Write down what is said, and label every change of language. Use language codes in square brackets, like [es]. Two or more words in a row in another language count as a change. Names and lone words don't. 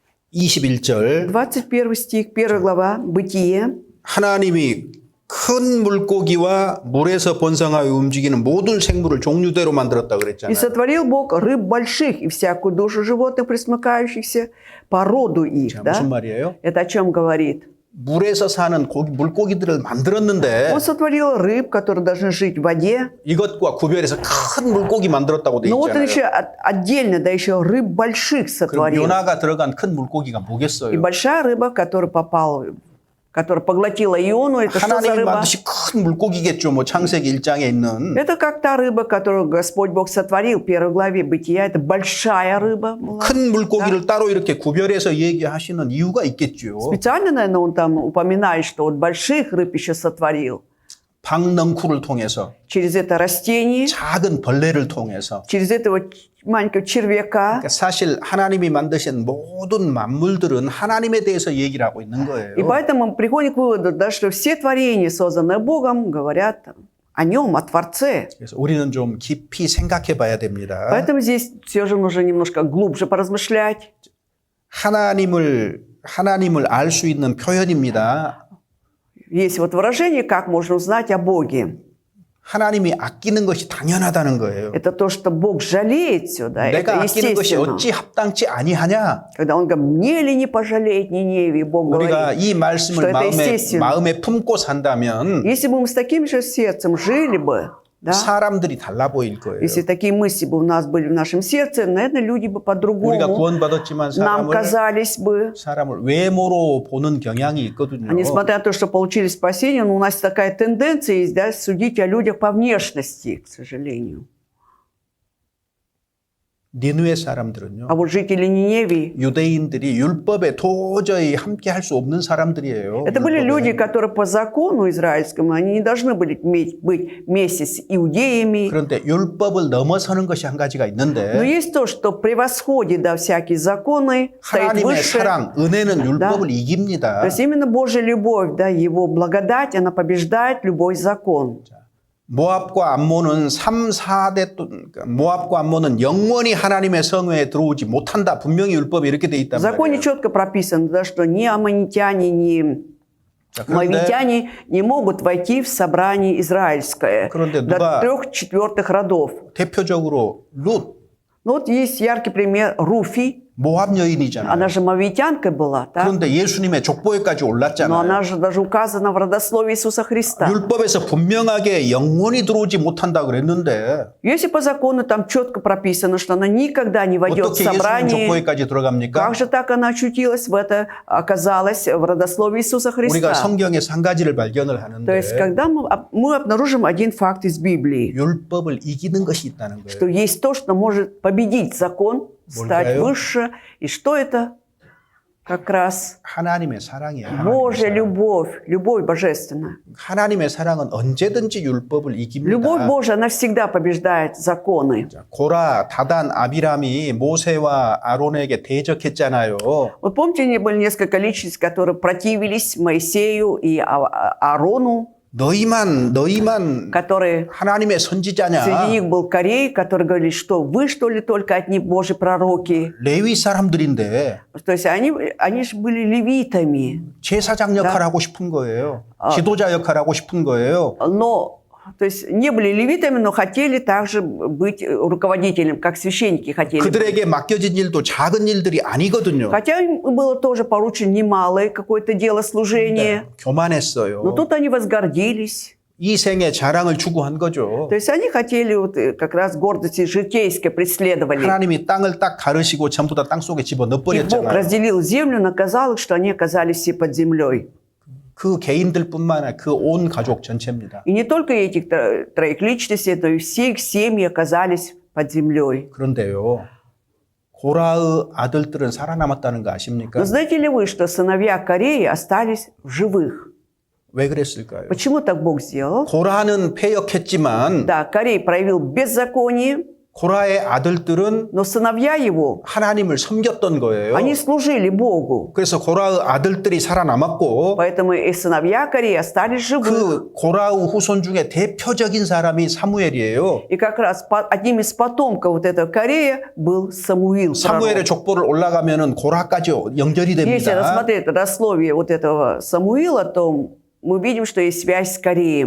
[ko] 21절 [ru] 21 стих, 1 глава, Бытие. [ko] 하나님이 큰 물고기와 물에서 번성하여 움직이는 모든 생물을 종류대로 만들었다 [ru] «И [ko] 그랬잖아요. [ru] сотворил Бог рыб больших и всякую душу животных, пресмыкающихся, по роду их». [ko] 자, [ru] Да? [ko] 무슨 말이에요? [ru] Это о чем говорит? [ko] 물에서 사는 물고기들을 만들었는데 [ru] Он сотворил рыб, которые должны жить в воде. [ko] 이것과 구별해서 큰 물고기 만들었다고 돼 [ru] Но вот он [ko] 있잖아요. [ru] еще отдельно, да, еще рыб больших [ko] 그럼 [ru] сотворил. [ko] 요나가 들어간 큰 물고기가 [ru] И [ko] 뭐겠어요? [ru] большая рыба, которая попала, которая поглотила Иону, это что за [ko] 하나님이 [ru] рыба? [ko] 만드신 큰 물고기겠죠. 뭐 창세기 1장에 있는. [ru] Это как та рыба, которую Господь Бог сотворил в первой главе Бытия. Это большая рыба была. [ko] 큰 물고기를 따로 이렇게 구별해서 얘기하시는 이유가 있겠죠. [ru] Специально, наверное, он там упоминает, что вот больших рыб еще сотворил. [ko] 박넝쿨을 통해서 [ru] Через это растение, [ko] 작은 벌레를 통해서 [ru] через этого маленького червяка. [ko] 그러니까 사실 하나님이 만드신 모든 만물들은 하나님에 대해서 얘기를 하고 있는 거예요. [ru] И поэтому мы приходим к выводу, да, что все творения, созданные Богом, говорят о Нем, о Творце. [ko] 그래서 우리는 좀 깊이 생각해 봐야 됩니다. [ru] Поэтому здесь все же нужно немножко глубже поразмышлять. [ko] 하나님을 알 수 있는 표현입니다. [ru] Есть вот выражение, как можно узнать о Боге. [ko] 하나님이 아끼는 것이 당연하다는 거예요. [ru] Это то, что Бог жалеет все, да, [ko] 내가 [ru] это [ko] 아끼는 것이 [ru] естественно. [ko] 어찌 합당치 아니하냐? [ru] Когда он говорит, мне ли не пожалеть Ниневии, Бог [ko] 우리가 [ru] говорит. [ko] 이 말씀을 [ru] что это естественно. [ko] 마음에 품고 산다면 [ru] Если бы мы с таким же сердцем жили бы, да, [ko] 사람들이 달라 보일 거예요. [ru] если такие мысли бы у нас были в нашем сердце, наверное, люди бы [ko] 우리가 [ru] по-другому [ko] 구원받았지만 [ru] нам казались бы. [ko] 사람을 외모로 보는 경향이 있거든요. [ru] А несмотря на то, что получили спасение, но у нас такая тенденция есть, да, судить о людях по внешности, к сожалению. [ko] 니느웨 사람들은요. [ru] А вот жители Ниневии, [ko] 유대인들이 율법에 도저히 함께 할 수 없는 사람들이에요. [ru] это были [ko] 율법에. [ru] люди, которые по закону израильскому, они не должны были быть вместе с иудеями. [ko] 그런데 율법을 넘어서는 것이 한 가지가 [ru] Но [ko] 있는데 [ru] есть то, что превосходит, да, всякие законы, стоит [ko] 하나님의 [ru] выше. [ko] 사랑, 은혜는 율법을 [ru] То [ko] 이깁니다. [ru] есть именно Божья любовь, да, Его благодать, она побеждает любой закон. [ko] 모압과 암몬은 3, 4대 모압과 암몬은 영원히 하나님의 성회에 들어오지 못한다. 분명히 율법에 이렇게 돼 [ru] В [ko] 있단 [ru] законе [ko] 말이에요. [ru] четко прописано, да, что ни аммонитяне, ни [ko] 자, 그런데, [ru] моавитяне не могут войти в собрание израильское [ko] 그런데 [ru] до [ko] 누가 [ru] 3/4 родов. [ko] 대표적으로 룻, [ru] Ну вот есть яркий пример Руфи. [ko] 모압 여인이잖아요. [ru] Она же моавитянкой была, да? [ko] 그런데 예수님의 족보에까지 [ru] Но [ko] 올랐잖아요. [ru] она же даже указана в родословии Иисуса Христа. [ko] 율법에서 분명하게 영원히 들어오지 못한다 그랬는데 [ru] Если по закону там четко прописано, что она никогда не войдет в [ko] 어떻게 예수님 [ru] собрание, [ko] 족보에까지 들어갑니까? [ru] как же так она очутилась в это, оказалась в родословии Иисуса [ko] 우리가 [ru] Христа? [ko] 성경에서 한 가지를 발견을 [ru] То есть, [ko] 하는데 [ru] когда мы обнаружим один факт из Библии, [ko] 율법을 이기는 것이 있다는 [ru] что [ko] 거예요. [ru] есть то, что может победить закон, стать [ko] 뭘까요? [ru] выше. И что это? Как раз [ko] 하나님의 사랑이에요. 하나님의 [ru] Божья [ko] 사랑. [ru] любовь, любовь божественная. [ko] 하나님의 사랑은 언제든지 율법을 이깁니다. [ru] Любовь Божья, она всегда побеждает законы. [ko] 자, 고라, 다단, 아비람이 모세와 아론에게 대적했잖아요. [ru] Вот помните, были несколько личностей, которые противились Моисею и Аарону, [ko] 너희만 [ru] которые... [ko] 하나님의 선지자냐? [ru] Среди них был Корей, который говорил, что вы, что ли, только от них Божьи пророки. [ko] 레위 사람들인데 [ru] То есть они же были левитами. [ko] 제사장 역할 하고 싶은 거예요. 지도자 역할 하고 싶은 거예요. [ru] Но, то есть не были левитами, но хотели также быть руководителем, как священники хотели. [ko] 그들에게 맡겨진 일도 작은 일들이 아니거든요. [ru] Хотя им было тоже поручено немалое какое-то дело служения. [ko] 교만했어요. [ru] Но тут они возгордились. [ko] 이 생에 자랑을 추구한 거죠. [ru] То есть они хотели вот как раз гордости житейской преследовали. [ko] 하나님이 땅을 딱 가르시고 전부 다 땅속에 집어 [ru] И Бог [ko] 넣어버렸잖아요. [ru] разделил землю, наказал их, что они оказались все под землей. [ko] 그 개인들뿐만 아니라 그 온 가족 전체입니다. [ru] И не только этих троих личностей, но и все их семьи оказались под землей. [ko] 그런데요. 고라의 아들들은 살아남았다는 거 아십니까? [ru] Но знаете ли вы, что сыновья Кореи остались в живых? [ko] 왜 그랬을까요? [ru] Почему так Бог сделал? [ko] 고라는 패역했지만 [ru] Да, Корей проявил беззаконие, [ko] 고라의 아들들은 [ru] Но сыновья его, [ko] 하나님을 섬겼던 거예요. [ru] они служили Богу. [ko] 그래서 고라의 아들들이 살아남았고 [ru] Поэтому и сыновья Кореи остались живы. [ko] 그 고라의 후손 중에 대표적인 사람이 사무엘이에요. [ru] И как раз одним из потомков вот этого Корея был Самуил. [ko] 사무엘의 [ru] пророк. [ko] 족보를 올라가면은 고라까지 연결이 [ru] Если [ko] 됩니다. [ru] рассмотреть родословие вот этого Самуила, то мы видим, что есть связь с Кореем.